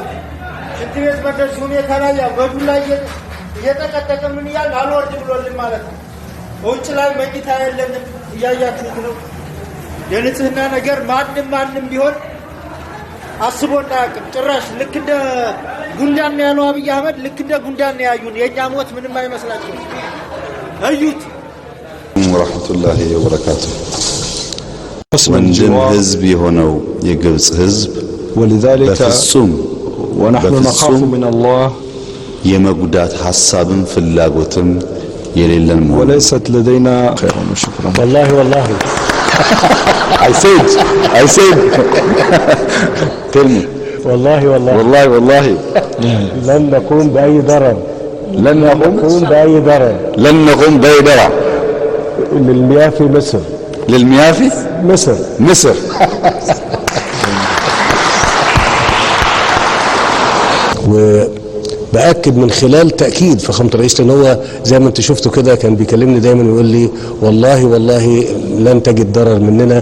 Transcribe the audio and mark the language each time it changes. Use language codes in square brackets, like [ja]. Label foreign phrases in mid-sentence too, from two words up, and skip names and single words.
[am] ችግር በእንደዚህ ሁኔታ ላይ ያው በዱላ እየተቀጠቀ ምን ይላል አልወርድ ብሎልን ማለት ነው። ውጭ ላይ መኝታ የለንም እያያችሁት ነው። የንጽህና ነገር ማንም ቢሆን አስቦና ያቅም ጭራሽ ልክ እንደ ጉንዳን ያለው አብይ አህመድ ልክ እንደ ጉንዳን ያዩን የኛ ሞት ምንም አይመስላችሁ አዩት። [ar] ورحمة الله وبركاته። [am] ወንድም ህዝብ የሆነው የግብጽ ህዝብ [ar] ولذلك ونحن نخاف من الله [am] የመጉዳት ሐሳብም ፍላጎትም የሌለን ነው። [ar] وليست لدينا خير وشكرا. [en] والله I said tell me [ar] والله لن نقوم بأي ضرر للمياه في مصر مصر وبأكد من خلال تأكيد فخامة الرئيس لأن هو زي ما انت شفتوا كده كان بيكلمني دايما ويقول لي والله لن تجد ضرر مننا.